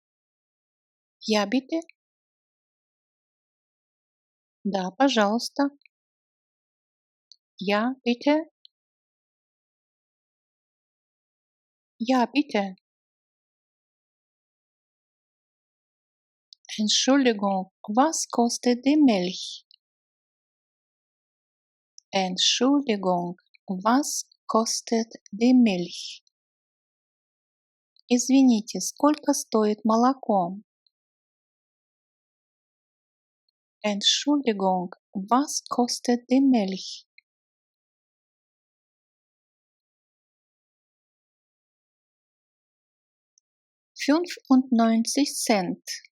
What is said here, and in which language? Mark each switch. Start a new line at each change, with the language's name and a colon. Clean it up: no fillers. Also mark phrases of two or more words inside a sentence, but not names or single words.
German: Ja, bitte?
Russian: Да, пожалуйста.
German: Ja, bitte? Ja, bitte. Entschuldigung, was kostet die Milch? Entschuldigung, was kostet die Milch?
Russian: Извините, сколько стоит молоко?
German: Entschuldigung, was kostet die Milch? Fünfundneunzig Cent.